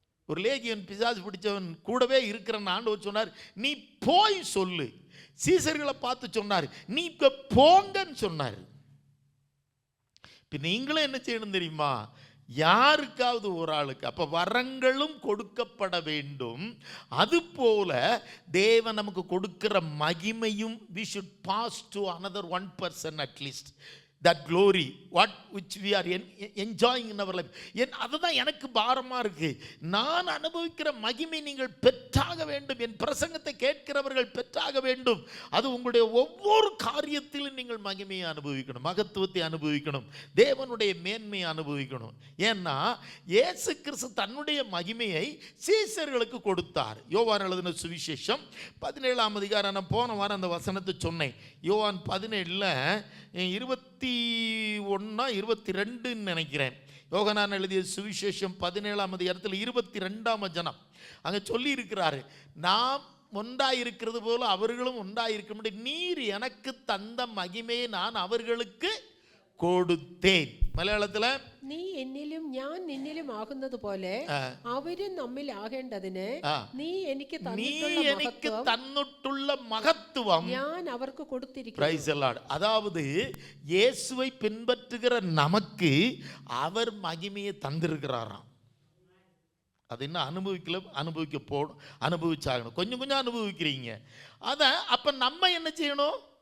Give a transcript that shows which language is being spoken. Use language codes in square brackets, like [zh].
[ta] ஒரு லேகியன் பிசாசு பிடிச்சவன் கூடவே இருக்கிறன்னு ஆண்டவர் சொன்னார், நீ போய் சொல்லு. சீசர்களை பார்த்து சொன்னார், நீ இப்ப போங்கன்னு சொன்னார். இப்ப நீங்களும் என்ன செய்யணும் தெரியுமா? யாருக்காவது ஒரு ஆளுக்கு அப்ப வரங்களும் கொடுக்கப்பட வேண்டும். அதுபோல தேவன் நமக்கு கொடுக்கிற மகிமையும் [en] we should pass to another one person at least. That glory what which we are enjoying in our life. [ta] அதுதான் எனக்கு பாரமா இருக்கு. நான் அனுபவிக்கிற மகிமை நீங்கள் பெற்றாக வேண்டும். என் பிரசங்கத்தை கேட்கிறவர்கள் பெற்றாக வேண்டும். அது உங்களுடைய ஒவ்வொரு காரியத்திலும் நீங்கள் மகிமையை அனுபவிக்கணும், மகத்துவத்தை அனுபவிக்கணும், தேவனுடைய மேன்மையை அனுபவிக்கணும். ஏன்னா இயேசு கிறிஸ்து தன்னுடைய மகிமையை சீசர்களுக்கு கொடுத்தார். யோவான் எழுதின சுவிசேஷம் 17ஆம் அதிகாரம், நான் போன வாரம் அந்த வசனத்தை சொன்னேன். யோவான் 17ல் 21-22 நினைக்கிறேன். யோகனான் எழுதிய சுவிசேஷம் 17ஆம் அதிகாரத்தில் 22ஆம் வசனம் அங்க சொல்லி இருக்கிறாரு, நாம் ஒன்றாயிருக்கிறது போல அவர்களும் ஒன்றாயிருக்க, நீர் எனக்கு தந்த மகிமையை நான் அவர்களுக்கு கொடுத்தேன். [ml] മലയാളത്തില് നീ എന്നിലും ഞാൻ നിന്നിലും ആകുന്നത് പോലെ അവരും നമ്മിൽ ആകേണ്ടതിന് നീ എനിക്ക് തന്നിട്ടുള്ള മഹത്വം ഞാൻ അവർക്ക് കൊടുത്തിരിക്കുന്നു. [en] Praise the Lord. [ta] அதாவது இயேசுவை பின்பற்றுகிற நமக்கு அவர் மகிமையை தந்திருக்கிறாராம். அது இன்னும் அனுபவிக்கல, அனுபவிச்சாகணும். கொஞ்சம் கொஞ்சம் அனுபவிக்கிறீங்க. அதை அப்போ நம்ம என்ன செய்யணும்?